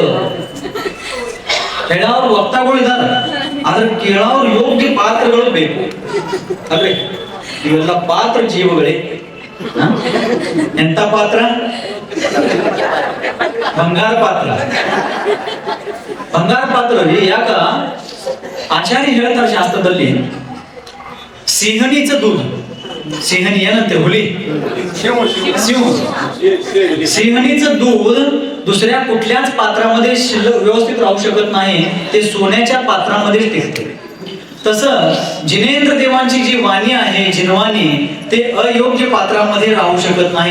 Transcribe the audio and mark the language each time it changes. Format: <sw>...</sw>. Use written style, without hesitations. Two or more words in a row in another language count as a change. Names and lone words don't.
<kn>ಹೇಳೋರು ವಕ್ತಾಗಳು ಇದಾರ, ಆದ್ರೆ ಕೇಳೋರು ಯೋಗ್ಯ ಪಾತ್ರಗಳು ಬೇಕು ಅಲ್ರಿ. ಇವೆಲ್ಲ ಪಾತ್ರ ಜೀವಗಳೇ. ಎಂತ ಪಾತ್ರ? ಬಂಗಾರ ಪಾತ್ರ. ಬಂಗಾರ ಪಾತ್ರ ರೀ. ಯಾಕ ಆಚಾರ್ಯ ಹೇಳ್ತಾರೆ ಶಾಸ್ತ್ರದಲ್ಲಿ,</kn> <mr>सिंहणीचं दूध, सिंहणी</mr> <kn>ಏನಂತೆ ಹುಲಿ,</kn> <mr>सिंह, सिंहणीचं दूध दुसऱ्या कुठल्याच पात्रामध्ये शिल्लक व्यवस्थित राहू शकत नाही, ते सोन्याच्या पात्रामध्ये टिकते. तसं जिनेंद्र देवांची जी वाणी आहे, जिनवाणी, ते अयोग्य पात्रामध्ये राहू शकत नाही.</mr>